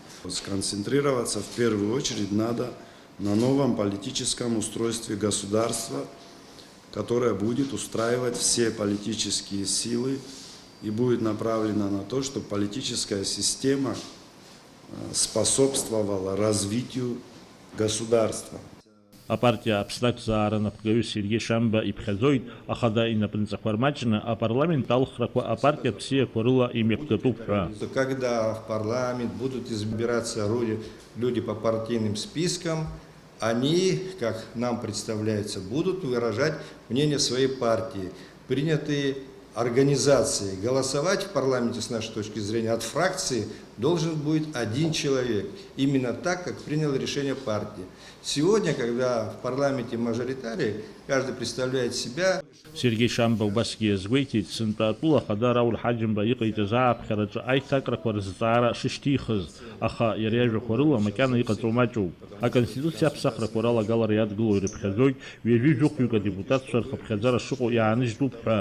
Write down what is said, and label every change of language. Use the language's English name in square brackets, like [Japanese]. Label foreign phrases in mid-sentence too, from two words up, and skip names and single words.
[Russian] Сконцентрироваться в первую очередь надо на новом политическом устройстве государства, которая будет устраивать все политические силы и будет направлена на то, чтобы политическая система способствовала развитию государства. [Abkhazian] Апартия абстракцияра напхгаҩы Сергей Шамба иԥхьаӡоит, аха инапынҵақәа рмаҷны апарламент алхрақәа апартия бзиақәа рыла имҩаԥгатәуп ҳәа. [Russian] Когда в парламент будут избираться люди по партийным спискам, они, как нам представляется, будут выражать мнение своей партии. Принятые организации. Голосовать в парламенте, с нашей точки зрения, от фракции должен будет один человек. Именно так, как принял решение партии. Сегодня, когда в парламенте мажоритарий, каждый представляет себя. [Abkhazian] Сергей Шамба убасгьы иазгәеиҭеит, сынтәа атәыла ахада Рауль Ҳаџьымба иҟаиҵаз ааԥхьараҿы аиҭакрақәа рызҵаара шышьҭихыз, аха иара иажәақәа рыла макьана иҟаҵоу маҷуп. Аконституциа аԥсахрақәа ралагалара иадгыло ирыԥхьаӡоит ҩажәи жәохәҩык адепутатцәа рхыԥхьаӡара шыҟоу иааныжьтәуп ҳәа.